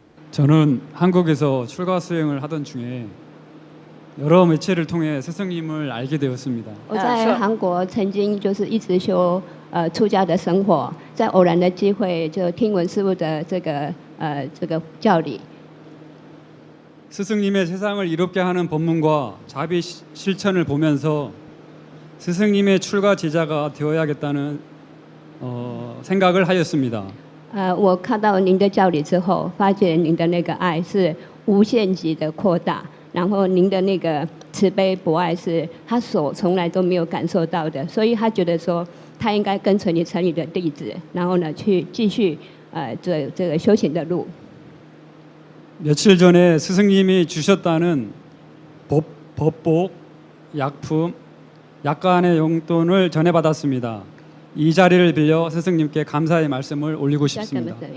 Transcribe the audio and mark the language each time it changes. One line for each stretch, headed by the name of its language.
Korean: 저는 한국에서 출가 수행을 하던 중에 여러 매체를 통해 스승님을 알게 되었습니다.
Chinese: 我在韩国曾经就是一直修出家的生活，在偶然的机会就听闻师父的这个教理。
Korean: 스승님의 세상을 이롭게 하는 법문과 자비 실천을 보면서 스승님의 출가 제자가 되어야겠다는 생각을 하였습니다.
Chinese: 我看到您的教理之后，发现您的那个爱是无限级的扩大，然后您的那个慈悲博爱是他所从来都没有感受到的，所以他觉得说他应该跟随你成你的弟子，然后呢去继续这个修行的路。
Korean: 며칠 전에 스승님이 주셨다는 법복, 약품, 약간의 용돈을 전해받았습니다. 이 자리를 빌려 스승님께 감사의 말씀을 올리고 싶습니다.